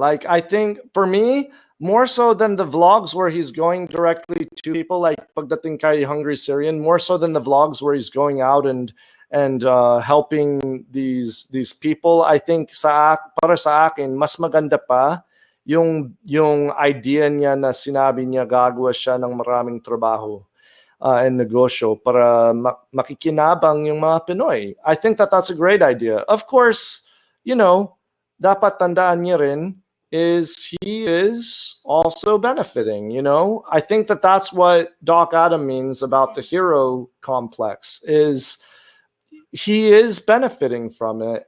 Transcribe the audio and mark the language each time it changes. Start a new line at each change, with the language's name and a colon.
English: Like I think for me, more so than the vlogs where he's going directly to people,
Filipino: like pagdating kay Hungry Syrian,
English: more so than the vlogs where he's going out and helping these people.
Filipino: I think para sa akin mas maganda pa yung idea niya na sinabi niya gagawa siya ng maraming trabaho and negosyo para makikinabang yung mga Pinoy.
English: I think that's a great idea. Of course,
Filipino: dapat tandaan niya rin
English: is he is also benefiting, I think that's what Doc Adam means about the hero complex is he is benefiting from it.